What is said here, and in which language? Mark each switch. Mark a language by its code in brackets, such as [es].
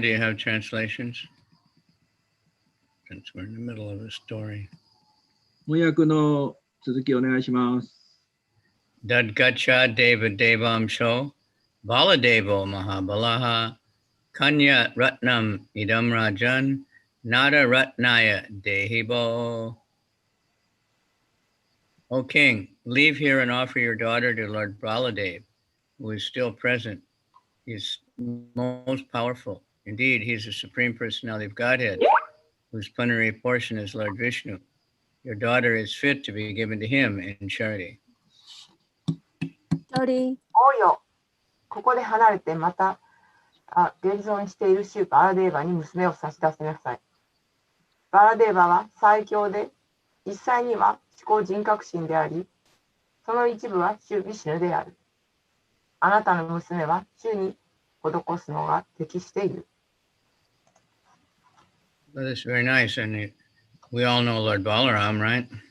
[en] Do you have translations? Since we're in the middle of a story. [ja] 翻訳の続きお願いします。 [sa] Dadgacha Deva Devam Sho Baladevo Mahabalaha Kanya Ratnam Idam Rajan Nada Ratnaya Dehibo. [en] O king, leave here and offer your daughter to Lord Baladev, who is still present. He is most powerful. Indeed, he is the Supreme Personality of Godhead, whose plenary portion is Lord Vishnu. Your daughter is fit to be given to him in charity. [ja] 王よ、ここで離れてまた現存している主バラデーバに娘を差し出せなさい。バラデーバは最強で、実際には思考人格心であり、その一部は主ビシュヌである。あなたの娘は主に施すのが適している。 [en] That is very nice, and we all know Lord Balaram, right?